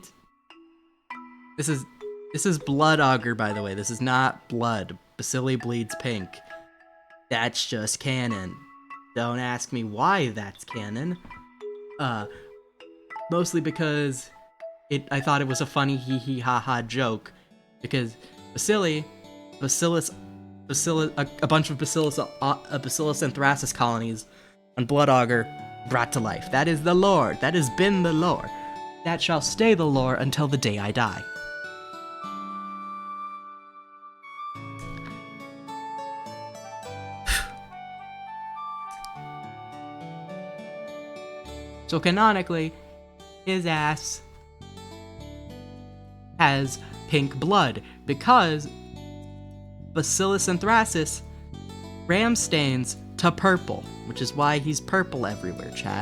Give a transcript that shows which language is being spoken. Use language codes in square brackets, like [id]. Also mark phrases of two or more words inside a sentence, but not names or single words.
[en] This is blood auger, by the way. This is not blood. Bacilli bleeds pink. That's just canon. Don't ask me why that's canon. Mostly because I thought it was a funny hee hee ha ha joke. Because a bunch of Bacillus anthracis colonies on blood auger brought to life. That is the lore. That has been the lore. That shall stay the lore until the day I die. So canonically, his ass has pink blood because Bacillus anthracis ram stains to purple, which is why he's purple everywhere, chat.